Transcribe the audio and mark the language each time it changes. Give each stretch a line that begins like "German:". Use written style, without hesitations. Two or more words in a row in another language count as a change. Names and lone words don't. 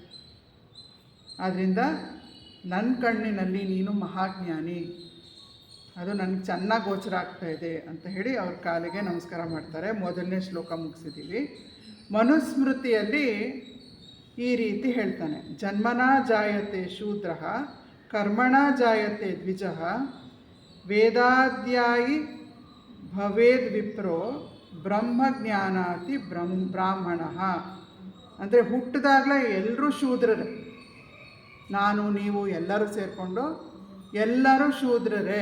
Kannada: ಆದ್ದರಿಂದ ನನ್ನ ಕಣ್ಣಿನಲ್ಲಿ ನೀನು ಮಹಾಜ್ಞಾನಿ, ಅದು ನನಗೆ ಚೆನ್ನಾಗಿ ಗೋಚರ ಆಗ್ತಾಯಿದೆ ಅಂತ ಹೇಳಿ ಅವ್ರ ಕಾಲಿಗೆ ನಮಸ್ಕಾರ ಮಾಡ್ತಾರೆ. ಮೊದಲನೇ ಶ್ಲೋಕ ಮುಗಿಸಿದ್ದೀವಿ. ಮನುಸ್ಮೃತಿಯಲ್ಲಿ ಈ ರೀತಿ ಹೇಳ್ತಾನೆ,
Sanskrit: ಜನ್ಮನಾ ಜಾಯತೆ ಶೂದ್ರಃ ಕರ್ಮಣ ಜಾಯತೆ ದ್ವಿಜಃ ವೇದಾಧ್ಯಾಯಿ ಭವೇದ್ ವಿಪ್ರೋ ಬ್ರಹ್ಮಜ್ಞಾನಾತಿ ಬ್ರಾಹ್ಮಣ.
Kannada: ಅಂದರೆ ಹುಟ್ಟಿದಾಗಲೇ ಎಲ್ಲರೂ ಶೂದ್ರರೇ, ನಾನು ನೀವು ಎಲ್ಲರೂ ಸೇರಿಕೊಂಡು ಎಲ್ಲರೂ ಶೂದ್ರರೇ.